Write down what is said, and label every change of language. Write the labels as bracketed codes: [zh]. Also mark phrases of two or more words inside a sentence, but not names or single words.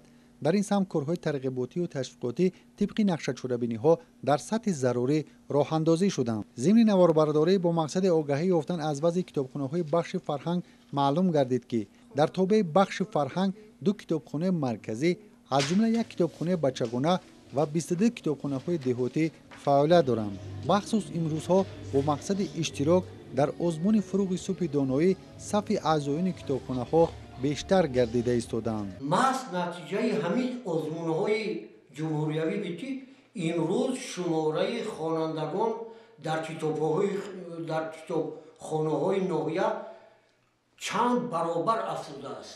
[tg] дар ин самт корҳои тарғиботию ташвиқотӣ тибқи нақшачорабиниҳо дар сатҳи зарурӣ роҳандозӣ шуданд. зимни наворбардорӣ бо мақсади огаҳӣ ёфтан аз вазъи китобхонаҳои бахши фарҳанг маълум гардид, ки дар тобеи бахши фарҳанг ду китобхонаи марказӣ аз ҷумла як китобхонаи бачагона [fa] و 22 کتابخانه‌های دهاتی فعالیت دارند. مخصوص امروزها با مقصد اشتراک در آزمون فروغ صبح دانایی صف اعضایان کتابخانه‌ها بیشتر گردیده ایستادند. محض نتیجه همین آزمون‌های جمهوریوی بیتی امروز شماره خوانندگان در کتابخانه‌های ناحیه چند برابر افزوده است.